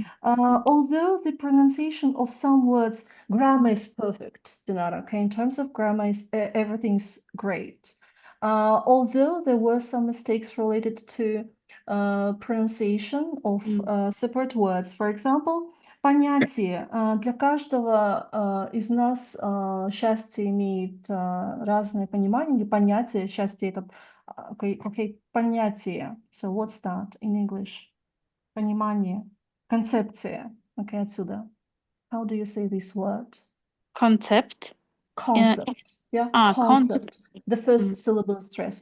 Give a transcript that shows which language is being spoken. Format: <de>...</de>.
<en>Although the pronunciation of some words, grammar is perfect, Dinara. Okay, in terms of grammar, everything's great. Although there were some mistakes related to pronunciation of separate words. For example, понятие.</en> <ru>Для каждого из нас счастье имеет разное понимание, или понятие счастья это okay, понятие.</ru> <en>So what's that in English?</en> <ru>Понимание, концепция.</ru> <en>Okay,</en> <ru>отсюда.</ru> <en>How do you say this word? Concept. Concept. Yeah, Concept. concept. The first syllable stress.</en>